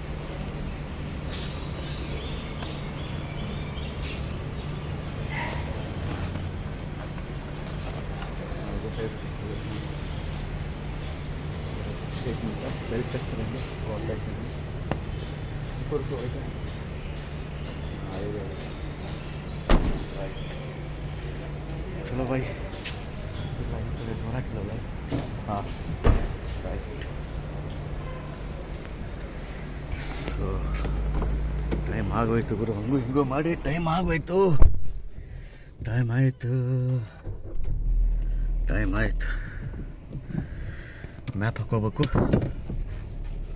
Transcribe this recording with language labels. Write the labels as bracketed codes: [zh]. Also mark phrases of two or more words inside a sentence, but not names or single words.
[hi] एक मिनट बेल्ट चेक करेंगे और टाइट करेंगे. ऊपर को आएगा. चलो भाई, लाइन पर दोबारा खिला लो. हाँ राइट. [kn] ಸೊ ಟೈಮ್ ಆಗೋಯ್ತು ಗುರು. ಹಂಗೂ ಹಿಂಗೂ ಮಾಡಿ ಟೈಮ್ ಆಗೋಯ್ತು. ಟೈಮ್ ಆಯಿತು. ಮ್ಯಾಪ್ ಹಾಕೋಬೇಕು.